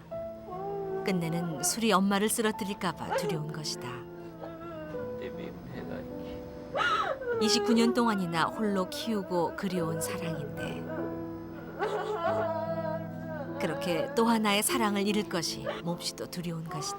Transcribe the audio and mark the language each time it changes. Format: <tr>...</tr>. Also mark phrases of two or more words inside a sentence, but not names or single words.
<ko>끝내는 술이 엄마를 쓰러뜨릴까봐 두려운 것이다.</ko> <da>Det vil hun heller ikke.</da> <ko>29년 동안이나 홀로 키우고 그려온 사랑인데 그렇게 또 하나의 사랑을 잃을 것이 몹시도 두려운 것이다.</ko>